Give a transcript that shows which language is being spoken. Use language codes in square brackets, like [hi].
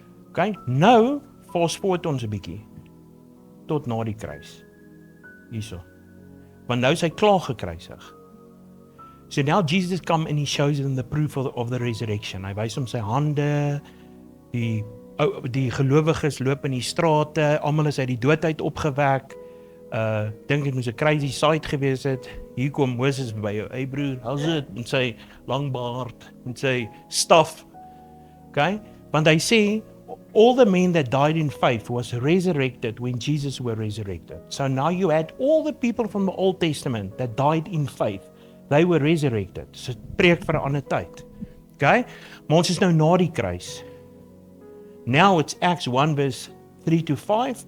[af] Okay, nou [en] fast forward [af] ons 'n bietjie tot na die kruis. Hierso. Want nou is hy klaar gekruisig. [en] So now Jesus come and he shows them the proof of the resurrection. [af] Hy wys hom sy hande, die gelowiges loop in die strate, almal is uit die dood uit opgewek. Dink dit moes 'n crazy sight gewees het. Hier kom Moses by jou, hey broer, [en] how's it? [af] Met sy lang baard, met sy staf. [en] Okay? [af] Want hy sê, [en] all the men that died in faith was resurrected when Jesus were resurrected. So now you had all the people from the Old Testament that died in faith. They were resurrected. [af] So preek vir 'n ander tyd. [en] Okay? [af] Maar ons is nou na die kruis. [en] Now it's Acts 1 verse 3 to 5.